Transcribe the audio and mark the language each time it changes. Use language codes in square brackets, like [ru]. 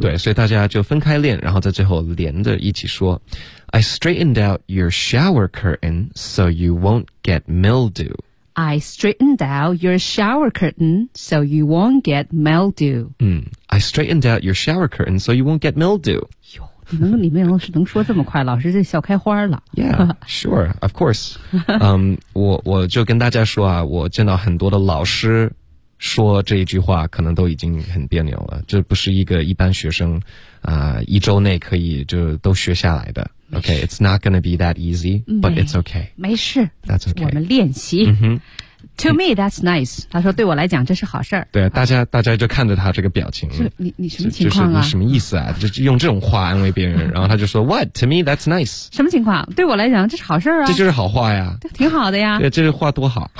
[zh] 对，所以大家就分开练，然后在最后连着一起说。 [en] I straightened out your shower curtain so you won't get mildew. I straightened out your shower curtain so you won't get mildew. I straightened out your shower curtain so you won't get mildew. [zh] 哟，你能里面能说这么快，老师这笑开花了。 [en] Yeah, sure, of course. [zh] 我就跟大家说啊，我见到很多的老师说这一句话可能都已经很别扭了，这不是一个一般学生啊、一周内可以就都学下来的。 [en] Okay, it's not going to be that easy, but it's okay. [zh] 没事。 [en] That's okay. [zh] 我们练习。 [en] To me, that's nice. [zh] 他说对我来讲这是好事儿。对、啊、大家就看着他这个表情。你什么情况啊、就是、你什么意思啊，就用这种话安慰别人。然后他就说 [en] what? To me, that's nice. [zh] 什么情况？对我来讲这是好事儿啊。这就是好话呀。挺好的呀。对，这话多好。